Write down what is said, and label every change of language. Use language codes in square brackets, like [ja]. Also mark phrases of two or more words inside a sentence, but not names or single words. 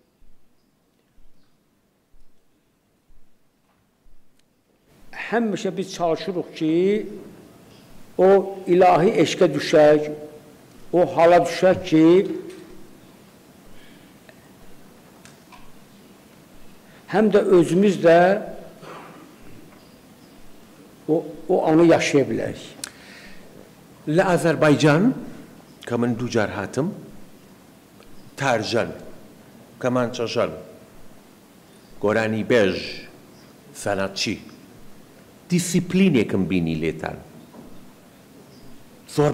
[az] Həmişə biz çalışırıq ki, o ilahi eşqə düşək, o hala düşək ki, həm də özümüz də o anı yaşaya bilərik. [ckb] لە ئازەربایجان کە من دوو جار هاتم تارژەن کەمانچەژەن گۆرانی بێژ سەناتچی دیسیپلینێکم بینی لێتان زۆر